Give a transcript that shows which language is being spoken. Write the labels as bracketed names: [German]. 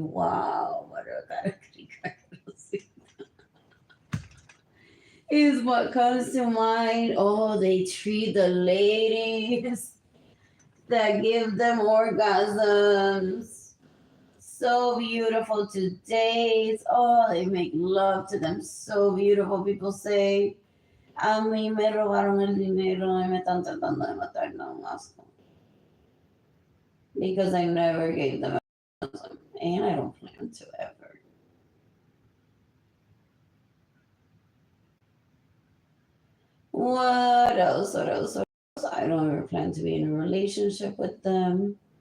[English] Wow, what a is what comes to mind. Oh, they treat the ladies that give them orgasms so beautiful to date. Oh, they make love to them so beautiful. People say, [Spanish] a mí me robaron el dinero y me están tratando de matar. No, asco. [English] Because I never gave them orgasm, and I don't plan to ever. What else? What else? What else? I don't ever plan to be in a relationship with them.